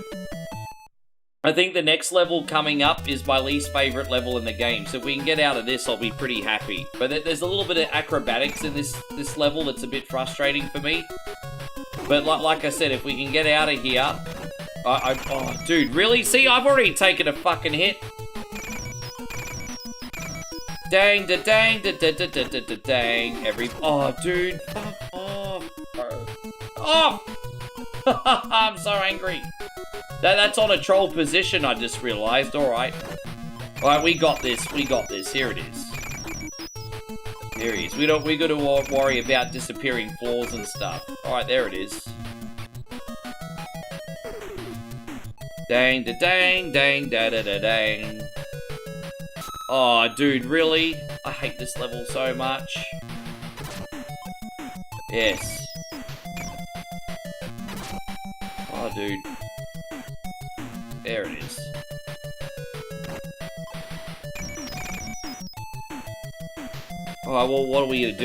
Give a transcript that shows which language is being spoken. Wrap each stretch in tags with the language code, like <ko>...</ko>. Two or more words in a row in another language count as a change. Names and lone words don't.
<en>I think the next level coming up is my least favourite level in the game, so if we can get out of this, I'll be pretty happy. But there's a little bit of acrobatics in this level that's a bit frustrating for me. But like I said, if we can get out of here... oh, dude, really? See, I've already taken a fucking hit. Dang, da dang, da da da da da da dang. Oh, dude. Fuck off, bro. Oh! I'm so angry. That's on a troll position, I just realised. Alright. Alright, we got this. We got this. Here it is. There he is. We got to worry about disappearing floors and stuff. Alright, there it is. Dang da dang, dang da da da dang. Oh, dude, really? I hate this level so much. Yes. Oh, dude. There it is. Alright, well, what are we gonna do?</en>